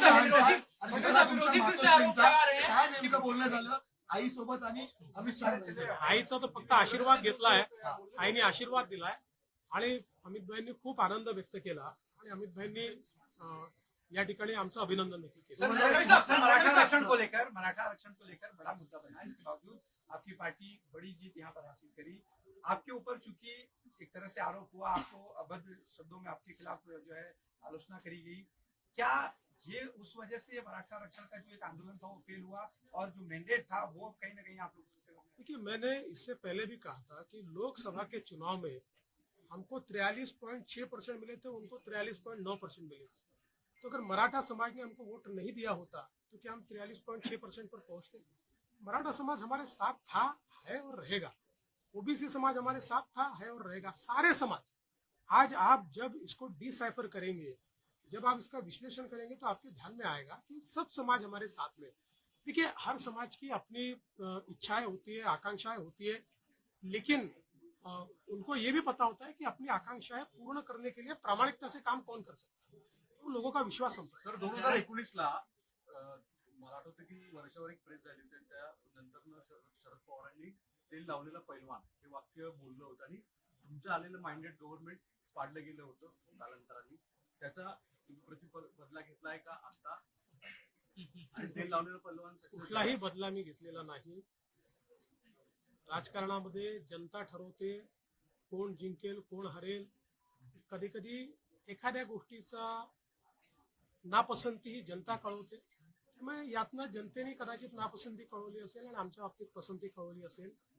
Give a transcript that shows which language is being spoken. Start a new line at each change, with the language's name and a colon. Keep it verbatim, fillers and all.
Marathi: Sir, आणि sir, दुसरा sir, तुमच्या सर, मातोश्रींचा. सर, सर, काय नेमकं बोलणं झालं आई सोबत आणि अमित शहा? आईचा तर फक्त आशीर्वाद घेतलाय, आईने आशीर्वाद दिलाय, आणि अमित भाईंनी खूप आनंद व्यक्त केला, आणि अमित भाईंनी अं, या ठिकाणी आमचं अभिनंदन देखील केलं.
Hindi: सर, मौलवी साहब, सर, मराठा आरक्षण को लेकर मराठा आरक्षण को लेकर बड़ा मुद्दा बना है, इसके बावजूद आपकी पार्टी बड़ी जीत यहाँ पर हासिल करी. आपके ऊपर चूंकि एक तरह से आरोप हुआ, आपको अभद्र शब्दों में आपके खिलाफ जो है आलोचना करी गई, क्या ये उस वजह से ये मराठा आरक्षण का जो एक आंदोलन था वो फेल हुआ और जो मैंडेट था वो कहीं ना कहीं आप लोग? देखिए, मैंने इससे पहले भी कहा था कि लोकसभा के चुनाव में हमको तिरालीस पॉइंट छह परसेंट मिले थे, उनको तिरालीस पॉइंट नौ परसेंट मिले थे। तो अगर मराठा समाज ने हमको वोट नहीं दिया होता तो क्या हम तिरालीस पॉइंट छह परसेंट पर पहुंचते? मराठा समाज हमारे साथ था, है और रहेगा। ओबीसी समाज हमारे साथ था, है और रहेगा। सारे समाज। आज आप जब इसको डिसाइफर करेंगे, जब आप इसका विश्लेषण करेंगे तो आपके ध्यान में आएगा कि सब समाज हमारे साथ में है। देखिए, हर समाज की अपनी अ, इच्छाएं होती है, आकांक्षाएं होती है, लेकिन अ, उनको ये भी पता होता है कि अपनी आकांक्षाएं पूर्ण करने के लिए प्रामाणिकता से काम कौन कर सकता है, तो लोगों का विश्वास संपदा
Marathi: तर दोन हजार एकोणीस ला अं, मला आठवतं की वर्षावर एक प्रेस झाली होती, त्यानंतर शरद पवारांनी ते लावलेला पैलवान हे वाक्य बोललं होतं आणि तुमचं आलेलं माइंडेड गव्हर्नमेंट पाडलं गेलं होतं कालांतराने. त्याचा तुम्ही प्रतिफल बदला घेतलाय का आता? आणि ते लावलेलं पैलवान success कुठलाही बदला मी घेतलेला नाही. राजकारणामध्ये जनता ठरवते कोण जिंकेल कोण हरेल. कधी कधी एखाद्या गोष्टीचा नापसंती ही जनता कळवते, त्यामुळे यातनं जनतेने कदाचित नापसंती कळवली असेल आणि आमच्या बाबतीत पसंती कळवली असेल.